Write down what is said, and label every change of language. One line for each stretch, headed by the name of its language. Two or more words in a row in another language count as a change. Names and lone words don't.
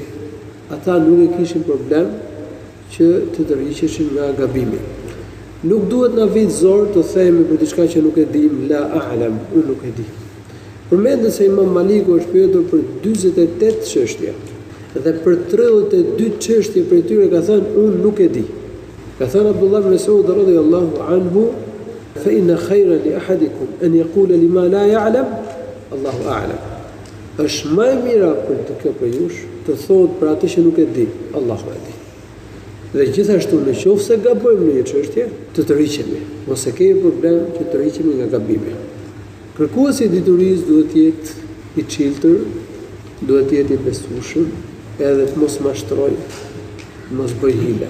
Albanian: Ata nuk e kishin problem që të tërhiqeshin nga gabimi. Nuk duhet na vit zor të themi për diçka që nuk e dim,
Arabic: لا أعلم,
Albanian: unë nuk e di. Përmendet se Imam Maliku është pyetur për 48 çështje dhe për 32 çështje prej tyre ka thënë unë nuk e di. Ka thënë Abdullah ibn Mas'ud
Arabic: رضي الله عنه, فإن خيرا لأحدكم أن يقول لما لا يعلم الله أعلم.
Albanian: Është më e mira për të kjo për jush të thotë për atë që nuk e di, Allahu e di. Dhe gjithashtu nëse gabojmë në një çështje, të tërhiqemi, ose kemi problem që të tërhiqemi nga gabimi. Kërkuesi i diturisë duhet të jetë i çiltër, duhet të jetë i besueshëm, edhe të mos mashtroj, mos bëj hile.